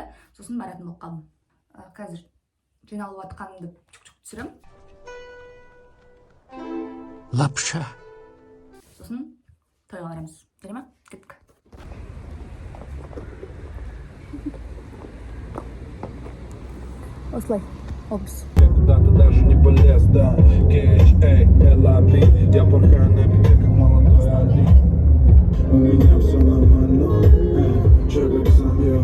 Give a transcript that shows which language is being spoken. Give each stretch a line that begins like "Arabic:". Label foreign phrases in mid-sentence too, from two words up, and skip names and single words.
Kazakh: Сосын баратын болып қалдым. Қазір жиналып жатқанымды чук-чук түсірем. Лапша. Сосын тойға барамыз. Келе ма? Кеттік. Осылай, образ.
Russian: Куда ты даже не полез, да. KHA-LAB. Я порхаю на беге, как молодой Али. У меня все нормально. Че как сам я.